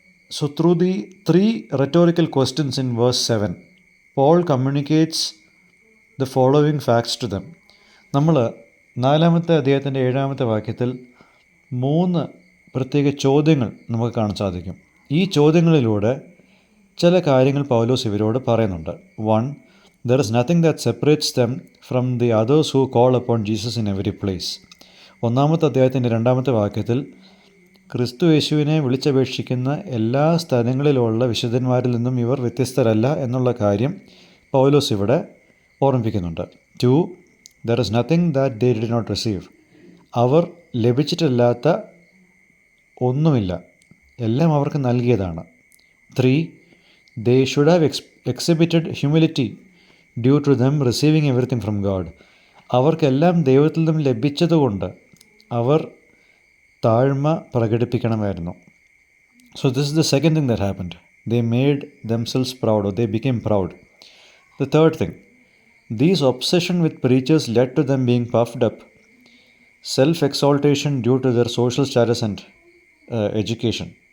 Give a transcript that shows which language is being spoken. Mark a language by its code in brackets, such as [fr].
[en] So through the 3 rhetorical questions in verse 7, Paul communicates the following facts to them. [ml] നമ്മൾ 4-ാമത്തെ അധ്യായത്തിൻ്റെ 7-ാമത്തെ വാക്യത്തിൽ 3 പ്രത്യേക ചോദ്യങ്ങൾ നമുക്ക് കാണാൻ സാധിക്കും. ഈ ചോദ്യങ്ങളിലൂടെ ചില കാര്യങ്ങൾ പൗലോസ് ഇവരോട് പറയുന്നുണ്ട്. 1. [en] There is nothing that separates them from the others who call upon Jesus in every place. [ml] 1-ാമത്തെ അധ്യായത്തിൻ്റെ 2-ാമത്തെ വാക്യത്തിൽ ക്രിസ്തു യേശുവിനെ വിളിച്ചപേക്ഷിക്കുന്ന എല്ലാ സ്ഥലങ്ങളിലുള്ള വിശുദ്ധന്മാരിൽ നിന്നും ഇവർ വ്യത്യസ്തരല്ല എന്നുള്ള കാര്യം പൗലോസ് ഇവിടെ ഓർമ്മിപ്പിക്കുന്നുണ്ട്. 2. [en] There is nothing that they did not receive. [ml] അവർ ലഭിച്ചിട്ടില്ലാത്ത ഒന്നുമില്ല, എല്ലാം അവർക്ക് നൽകിയതാണ്. 3. [en] They should have exhibited humility due to them receiving everything from God. [ml] അവർക്കെല്ലാം ദൈവത്തിൽ നിന്നും ലഭിച്ചതുകൊണ്ട് അവർ താഴ്മ പ്രകടിപ്പിക്കണമായിരുന്നു. [en] So this is the second thing that happened. They made themselves proud, or they became proud. The third thing, these obsession with preachers led to them being puffed up, self-exaltation due to their social status and education.